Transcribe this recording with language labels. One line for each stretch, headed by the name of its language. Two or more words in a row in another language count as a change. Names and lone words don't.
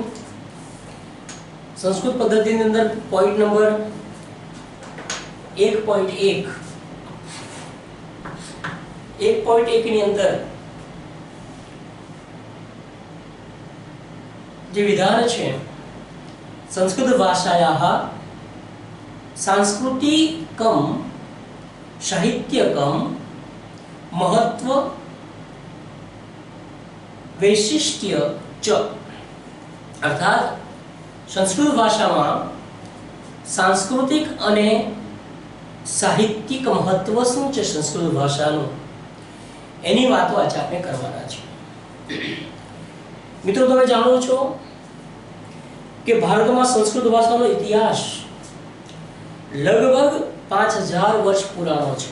Gujarati: સંસ્કૃત પદ્ધતિની અંદર પોઈન્ટ નંબર 1.1 ની અંદર જે વિધાન છે,
Sanskrit: संस्कृत भाषायाः सांस्कृतिकं साहित्यकं महत्व वैशिष्ट्य च
Gujarati: અર્થાત સંસ્કૃત ભાષામાં સાંસ્કૃતિક અને સાહિત્યિક મહત્વ શું છે સંસ્કૃત ભાષાનું, એની વાતો આજે આપણે કરવાના છે। મિત્રો, તમે જાણો છો કે ભારતમાં સંસ્કૃત ભાષાનો ઇતિહાસ લગભગ 5000 વર્ષ પુરાણો છે।